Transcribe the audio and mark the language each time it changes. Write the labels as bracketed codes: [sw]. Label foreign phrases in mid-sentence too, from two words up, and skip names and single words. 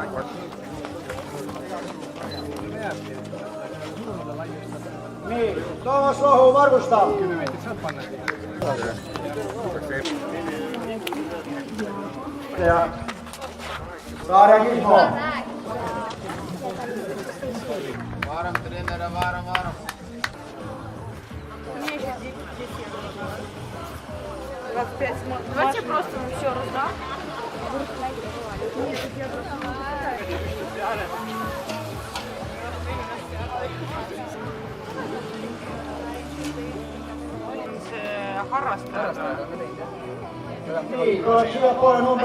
[et] Nii, Toomas Lohu, Margusta. Ja Saare Kilmo. Vaaram, treener, vaaram. [ru] Давайте просто еще раз, да? [et] Harrastaja. Nii, tuleb siia poole number